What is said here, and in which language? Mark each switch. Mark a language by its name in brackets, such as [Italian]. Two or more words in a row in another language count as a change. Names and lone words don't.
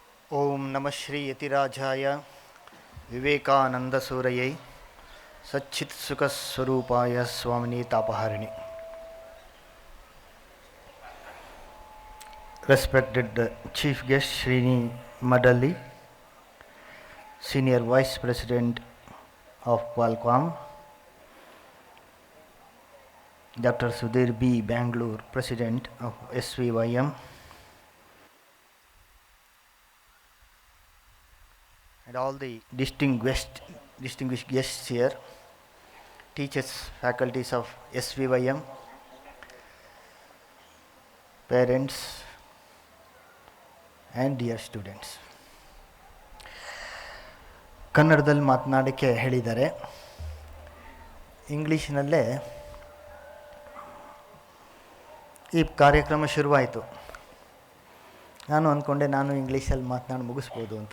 [Sanskrit] ಓಂ ನಮಃ ಶ್ರೀ ಯತಿರಾಜಾಯ ವಿವೇಕಾನಂದಸೂರಯೈ ಸಚ್ಚಿತ್ಸುಖಸ್ವರೂಪಾಯ ಸ್ವಾಮಿನಿ ತಾಪಹಾರಿಣಿ. [English] Respected Chief Guest Srini Madalli, Senior Vice President of Qualcomm, Dr. Sudhir B. Bangalore, President of SVYM, and all the distinguished guests here, teachers, faculties of SVYM, parents, and dear students. [Kannada] ಕನ್ನಡದಲ್ಲಿ ಮಾತನಾಡೋಕ್ಕೆ ಹೇಳಿದ್ದಾರೆ. ಇಂಗ್ಲೀಷ್ನಲ್ಲೇ ಈ ಕಾರ್ಯಕ್ರಮ ಶುರುವಾಯಿತು. ನಾನು ಅಂದ್ಕೊಂಡೆ ನಾನು ಇಂಗ್ಲೀಷಲ್ಲಿ ಮಾತನಾಡಿ ಮುಗಿಸ್ಬೋದು ಅಂತ.